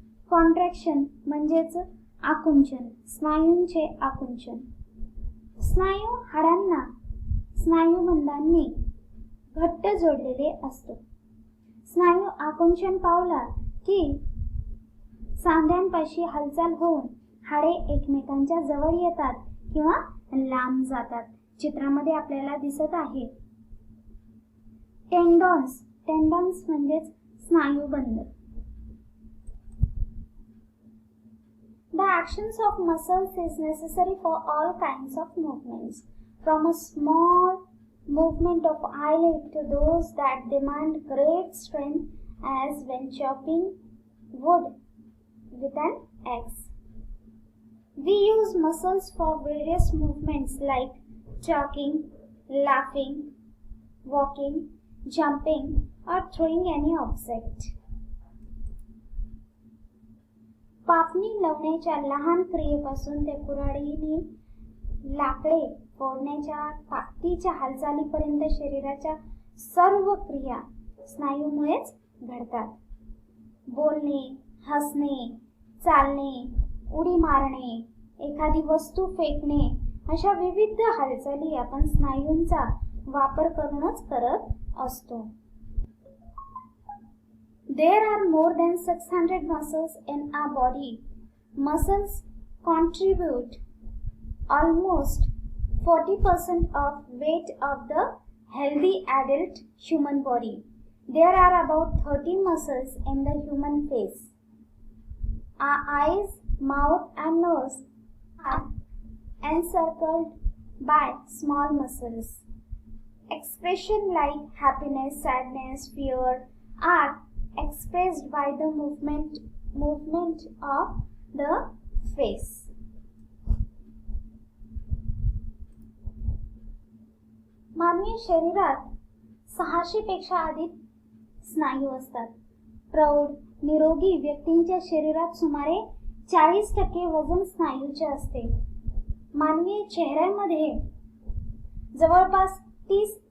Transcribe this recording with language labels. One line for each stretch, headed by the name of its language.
Marathi: Contraction म्हणजेच आकुंचन, स्नायूंचे आकुंचन. स्नायू हाडांना स्नायूबंधांनी घट्ट जोडलेले असतो. स्नायू आकुंचन पावला की सांध्यांपाशी हालचाल होऊन हाडे एकमेकांच्या जवळ येतात किंवा लांब जातात. चित्रामध्ये आपल्याला दिसत आहे. टेंडॉन्स म्हणजेच स्नायूबंध.
English: The actions of muscles is necessary for all kinds of movements, from a small movement of eyelid to those that demand great strength, as when chopping wood with an axe. We use muscles for various movements like talking, laughing, walking, jumping, or throwing any object.
Marathi: पापणी लावण्याच्या लहान क्रियेपासून ते कुऱ्हाडीने लाकडे फोडण्याच्या ताकदीच्या हालचालीपर्यंत शरीराच्या सर्व क्रिया स्नायूमुळेच घडतात. बोलणे, हसणे, चालणे, उडी मारणे, एखादी वस्तू फेकणे अशा विविध हालचाली आपण स्नायूंचा वापर करूनच करत असतो.
English: There are more than 600 muscles in our body. Muscles contribute almost 40% of weight of the healthy adult human body. There are about 30 muscles in the human face. Our eyes, mouth and nose are encircled by small muscles. Expression like happiness, sadness, fear are expressed by the movement of the face.
Marathi: मानवी शरीरात 600 पेक्षा अधिक स्नायू असतात. प्रौढ निरोगी व्यक्तींच्या शरीरात सुमारे 40% वजन स्नायूचे असते. मानवी चेहऱ्यामध्ये जवळपास 30